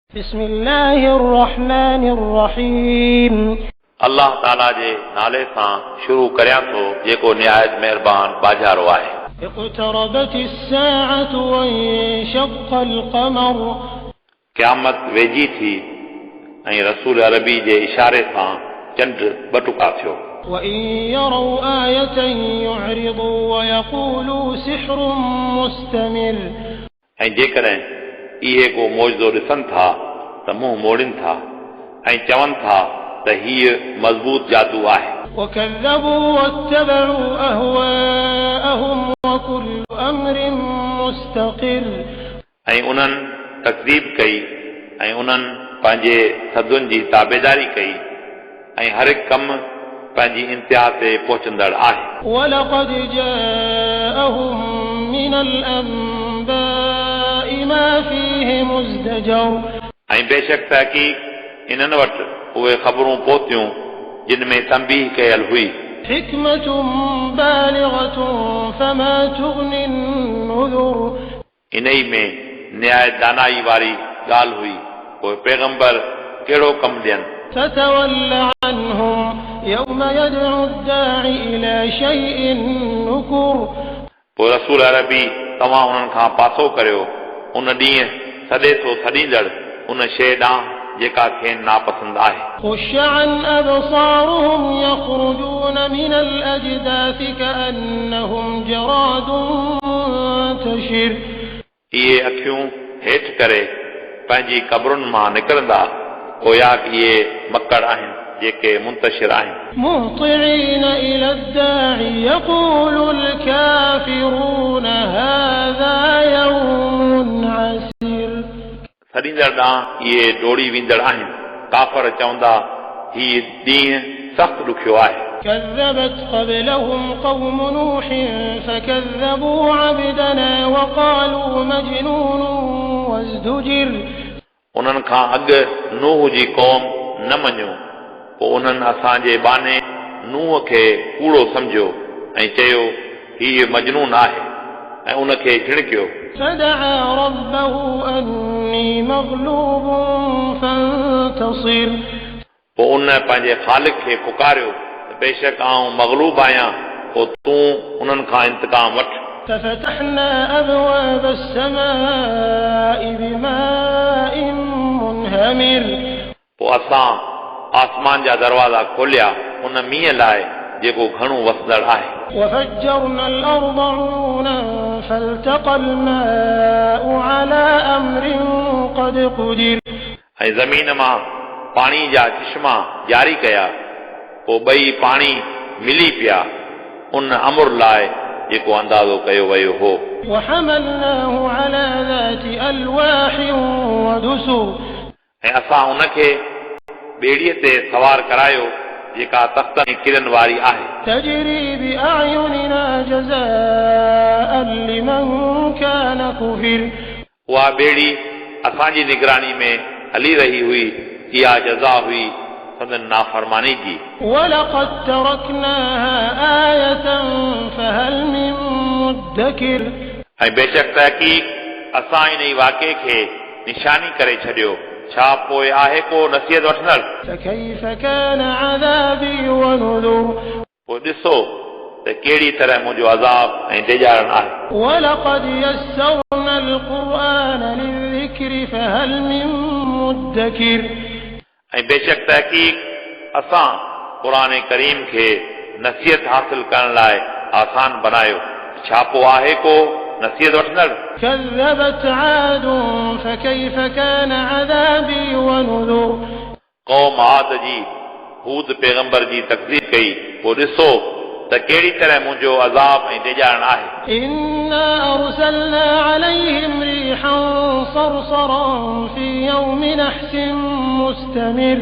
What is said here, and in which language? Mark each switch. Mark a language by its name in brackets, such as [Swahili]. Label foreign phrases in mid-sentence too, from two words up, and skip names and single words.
[Arabic] بسم الله الرحمن الرحيم [Sindhi] अल्लाह ताला जे नाले सां शुरू करियां थो जेको निहायत महिरबान बाजारो आहे। [Arabic] اقتربت الساعة وانشق القمر [Sindhi] क़यामत वेझी थी ऐं रसूल अरबी जे इशारे सां चंड ॿटुका थियो। [Arabic] وإن يروا آية يعرضوا ويقولوا سحر مستمر [Sindhi] ऐं जेकॾहिं इहे को मौजज़ो ॾिसनि था त मुंहुं मोड़नि था ऐं चवनि था त हीअ मज़बूत जादू आहे। [Arabic] وكذبوا واتبعوا أهواءهم وكل أمر مستقر [Sindhi] ऐं उन्हनि तकज़ीब कई ऐं उन्हनि पंहिंजे सदुनि जी ताबेदारी कई ऐं हर हिकु कमु पंहिंजी इंतिहा ते पहुचंदड़ आहे। [Arabic] ولقد جاءهم من الأنباء ما فيه مزدجر [Sindhi] ऐं बेशक तहक़ीक़ इन्हनि वटि उहे ख़बरूं पहुतियूं जिन में तंबीह कयल हुई। [Arabic] حكمة بالغة فما تغني النذر [Sindhi] इन ई में न्याय दानाई वारी ॻाल्हि हुई। पोइ पैगंबर कहिड़ो कमु ॾियनि। [Arabic] فتول عنهم يوم يدعو الداعي إلى شيء نكر [Sindhi] पोइ रसूल अरबी तव्हां उन्हनि खां पासो करियो उन ॾींहुं सॾे थो छॾींदड़ उन शइ ॾांहुं जेका खेनि नापसंद आहे। [Arabic] خش عن أبصارهم يخرجون من الأجداث كأنهم جراد منتشر [Sindhi] इहे अखियूं हेठि करे पंहिंजी क़बरुनि मां निकिरंदा गोया इहे मकड़ आहिनि जेके मुंतशिर आहिनि। [Arabic] مهطعين إلى الداعي يقول الكافرون هذا يوم عسير [Sindhi] छॾींदड़ ॾांहुं इहे डोड़ी वेंदड़ आहिनि। काफ़र चवंदा हीउ ॾींहुं सख़्तु ॾुखियो आहे। [Arabic] كذبت قبلهم قوم نوح فكذبوا عبدنا وقالوا مجنون وازدجر [Sindhi] उन्हनि खां अॻु नूह जी क़ौम न मञियो पोइ उन्हनि असांजे बाने नूह खे कूड़ो सम्झियो ऐं चयो हीउ मजनून आहे ऐं उनखे झिड़कियो। [Arabic] فدعا ربه أني مغلوب فانتصر [Sindhi] पोइ उन पंहिंजे ख़ालिक खे पुकारियो त बेशक आऊं मग़लूब आहियां पोइ तूं उन्हनि खां इंतकाम वठ। [Arabic] ففتحنا أبواب السماء بماء منهمر [Sindhi] पोइ असां आसमान जा दरवाज़ा खोलिया उन मींहं लाइ जेको घणो वसदड़ आहे। [Arabic] وفجرنا الأرض عيونا فالتقى الماء على أمر قد قدر [Sindhi] ऐं ज़मीन मां पाणी जा चश्मा जारी कया पोइ ॿई पाणी मिली पिया उन अमुर लाइ जेको अंदाज़ो कयो वियो हो। [Arabic] وحملناه على ذات ألواح ودسر [Sindhi] ऐं असां उनखे ॿेड़ीअ ते सवार करायो जेका तख़्तनि किरन वारी आहे। [Arabic] تجري بأعيننا جزاء لمن كان كفر [Sindhi] उहा ॿेड़ी असांजी निगरानी में हली रही हुई इहा जज़ा हुई संदन नाफ़रमानी जी। [Arabic] ولقد تركناها آية فهل من مدكر [Sindhi] ऐं बेशक तहक़ीक़ असां इन ई वाक़े खे निशानी करे छॾियो छा पोइ आहे को नसीहत वठंदड़। [Arabic] فكيف كان عذابي ونذر [Sindhi] पोइ ॾिसो त कहिड़ी तरह मुंहिंजो अज़ाब ऐं डेॼारण आहे। [Arabic] ولقد يسرنا القرآن للذكر فهل من مدكر [Sindhi] ऐं बेशक तहक़ीक़ असां क़ुर करीम खे नसीहत हासिल करण लाइ आसान बनायो छा पोइ आहे को नसीहत वठंदड़। [Arabic] كذبت عاد فكيف كان عذابي ونذر [Sindhi] क़ौम आद जी हूद पैगंबर जी तकज़ीब कई पोइ ॾिसो त कहिड़ी तरह मुंहिंजो अज़ाब ऐं डेॼारण आहे। [Arabic] إنا أرسلنا عليهم ريحا صرصرا في يوم نحس مستمر